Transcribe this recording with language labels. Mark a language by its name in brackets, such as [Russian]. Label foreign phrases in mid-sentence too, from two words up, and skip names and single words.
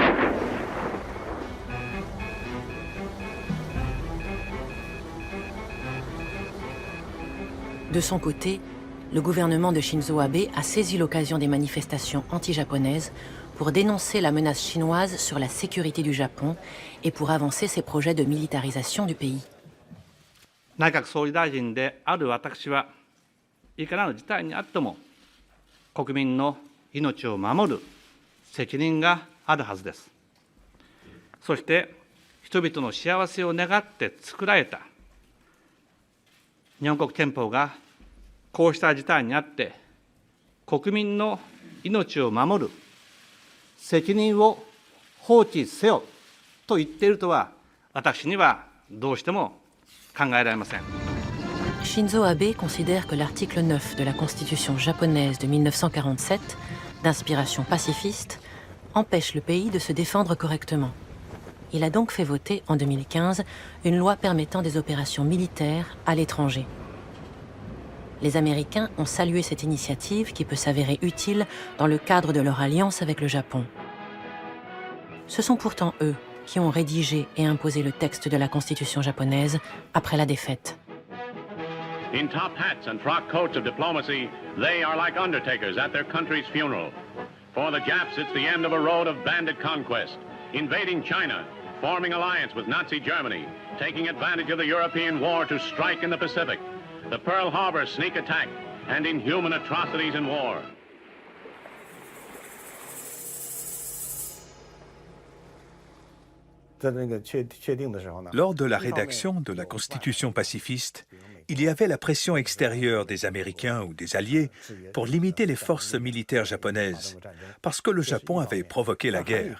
[French] De son côté, le gouvernement de Shinzo Abe a saisi l'occasion des manifestations anti-japonaises pour dénoncer la menace chinoise sur la sécurité du Japon et pour avancer ses projets de militarisation du pays. [Japanese] 内閣総理大臣である私はいかなる事態にあっても国民の命を守る責任があるはずです。そして人々の幸せを願って作られた日本国憲法がこうした事態にあって国民の命を守る責任を放置せよと言っているとは私にはどうしても [French] Shinzo Abe considère que l'article 9 de la Constitution japonaise de 1947, d'inspiration pacifiste, empêche le pays de se défendre correctement. Il a donc fait voter en 2015 une loi permettant des opérations militaires à l'étranger. Les Américains ont salué cette initiative qui peut s'avérer utile dans le cadre de leur alliance avec le Japon. Ce sont pourtant eux qui ont rédigé et imposé le texte de la Constitution japonaise après la défaite. [English] In top hats and frock coats of diplomacy, they are like undertakers at their country's funeral. For the Japs, it's the end of a road of bandit conquest, invading China, forming alliance with Nazi Germany, taking advantage of the European war to strike in the Pacific, the Pearl Harbor sneak attack, and inhuman atrocities in war. [French] Lors de la rédaction de la Constitution pacifiste, il y avait la pression extérieure des Américains ou des Alliés pour limiter les forces militaires japonaises, parce que le Japon avait provoqué la guerre.